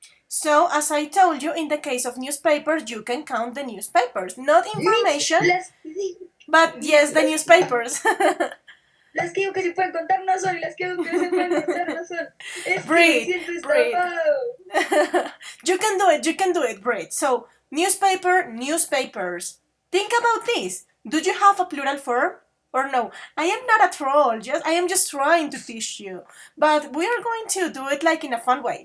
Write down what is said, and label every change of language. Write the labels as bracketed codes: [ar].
[en] So, as I told you, in the case of newspapers, you can count the newspapers. Not information, but yes, the newspapers. [es] Las que digo que se pueden contar no son y las que digo que no se pueden contar no son. Es que me [en] Breathe, [es] siento [en] breathe. [es] estafado. [en] You can do it, breathe. So, newspaper, newspapers. Think about this. Do you have a plural form? Or no? I am not a troll, I am just trying to teach you. But we are going to do it like in a fun way.